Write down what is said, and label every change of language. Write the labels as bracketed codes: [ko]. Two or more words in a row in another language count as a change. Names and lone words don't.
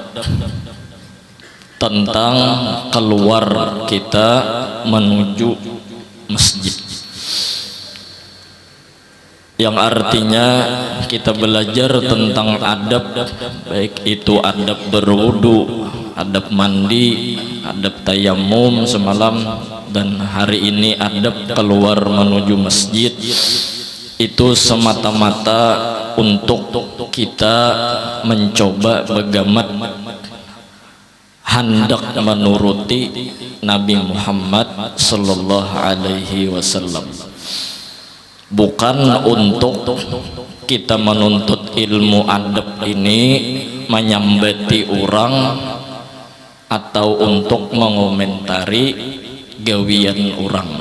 [id] tentang keluar kita menuju masjid, yang artinya kita belajar tentang adab, baik itu adab berwudu, adab mandi, adab tayamum semalam, dan hari ini adab keluar menuju masjid. Itu semata-mata untuk kita mencoba bagaimana hendak menuruti Nabi Muhammad [ar] صلى الله عليه وسلم, [id] bukan untuk kita menuntut ilmu adab ini menyambati orang atau untuk mengomentari gawian orang.